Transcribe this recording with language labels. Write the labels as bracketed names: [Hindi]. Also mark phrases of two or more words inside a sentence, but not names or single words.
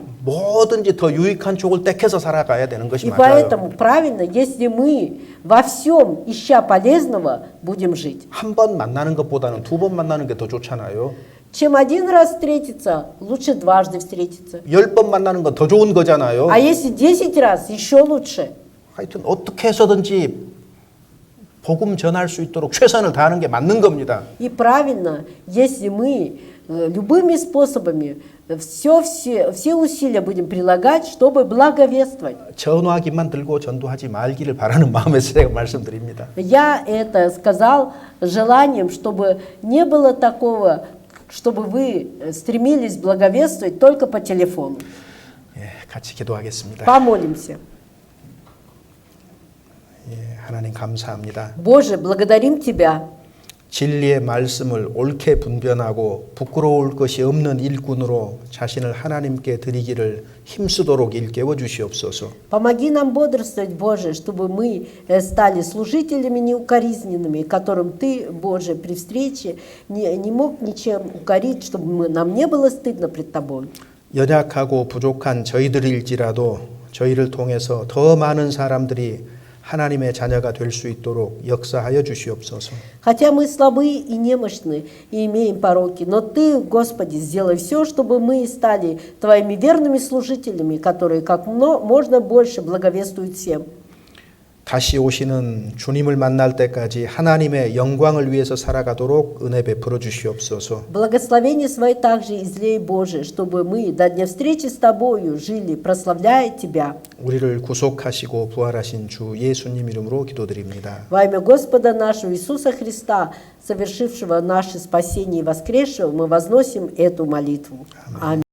[Korean] 뭐든지 더 유익한 쪽을 택해서 살아가야 되는 것이 [Russian] И [Korean] 맞아요. [Russian] поэтому правильно, если мы во всем, ища полезного, будем жить. [Korean] 한 번 만나는 것보다는 두 번 만나는 게 더 좋잖아요. [Russian] Чем один раз встретиться, лучше дважды встретиться. [Korean] 10번 만나는 건 더 좋은 거잖아요. [Russian] А если 10 раз, еще лучше. [Korean] 하여튼 어떻게 해서든지 복음 전할 수 있도록 최선을 다하는 게 맞는 겁니다. [Russian] И правильно, если мы любыми способами все усилия будем прилагать, чтобы благовествовать. [Korean] 전화기만 들고 전도하지 말기를 바라는 마음에서 제가 말씀드립니다. [Russian] Я это сказал желанием, чтобы не было такого, чтобы вы стремились благовествовать только по телефону. [Korean] 예, 같이 기도하겠습니다. [Russian] Помолимся. [Korean] 예, 하나님 감사합니다. [Russian] Боже, благодарим Тебя. [Korean] 진리의 말씀을 옳게 분별하고 부끄러울 것이 없는 일꾼으로 자신을 하나님께 드리기를 힘쓰도록 일깨워 주시옵소서. [Russian] Помоги нам бодрствовать, Боже, чтобы мы стали служителями неукоризненными, которым Ты, Боже, при встрече не мог ничем укорить, чтобы нам не было стыдно пред Тобой. [Korean] 연약하고 부족한 저희들일지라도 저희를 통해서 더 많은 사람들이 하나님의 자녀가 될 수 있도록 역사하여 주시옵소서. [Russian] Хотя мы слабы и немощны, и имеем пороки, но Ты, Господи, сделай все, чтобы мы стали Твоими верными служителями, которые как можно больше благовествуют всем. [Korean] 다시 오시는 주님을 만날 때까지 하나님의 영광을 위해서 살아가도록 은혜 베풀어 주시옵소서. [Russian] Благословение Свои также излей, Боже, чтобы мы до дня встречи с Тобою жили, прославляя Тебя. [Korean] 우리를 구속하시고 부활하신 주 예수님 이름으로 기도드립니다. [Russian] Во имя Господа нашего Иисуса Христа, совершившего наше спасение и воскресшего, мы возносим эту молитву. Аминь.